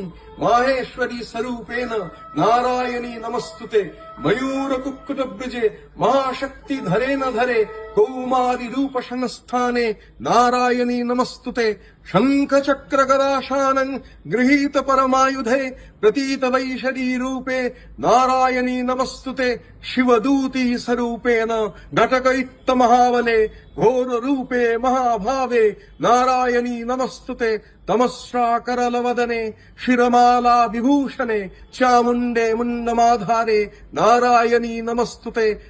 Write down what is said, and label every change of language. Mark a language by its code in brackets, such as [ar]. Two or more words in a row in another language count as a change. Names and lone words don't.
[sa] মাহেশ্বরী স্বরূপেণ নারায়ণী নমস্তুতে ময়ূর কুক্কুট ব্রজে মহাশক্তি ধরেন ধরে কৌমারি রূপ সংস্থানে নারায়ণী নমস্তুতে শঙ্খ চক্র গদাশানং গৃহীত পরমাयुधे प्रतीत वैशरी रूपे नारायणी नमस्तुते शिवदूती स्वरूपेण घटकैत्त महाबले घोर रूपे महाभावे नारायणी नमस्तुते तमस्राकरल वदने शिरमाला विभूषणे चामुण्डे मुण्डमाधारे नारायणी नमस्तुते